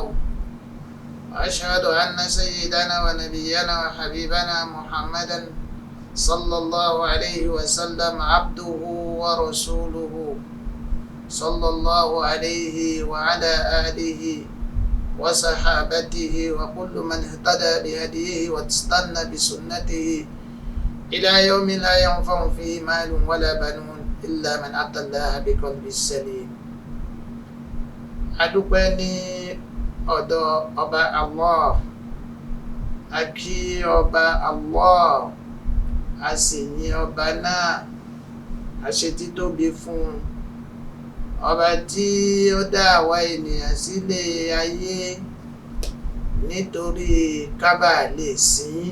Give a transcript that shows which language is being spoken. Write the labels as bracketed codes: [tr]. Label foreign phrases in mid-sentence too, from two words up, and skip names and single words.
[ar] وأشهد أن سيدنا ونبينا وحبيبنا محمدا صلى الله عليه وسلم عبده ورسوله صلى الله عليه وعلى آله وصحابته وكل من اهتدى بهديه واستنى بسنته إلى يوم لا ينفع فيه مال ولا بنون إلا من أتى الله بقلب سليم. [yo] adúpẹ́ ní ọ̀dọ̀ ọba Allah, a kí ọba Allah, a sì yìn ọba náà, a ṣe títóbi fún ọba tí ó dá àwa ènìyàn sílé ayé nítorí ká bàa lè sìn.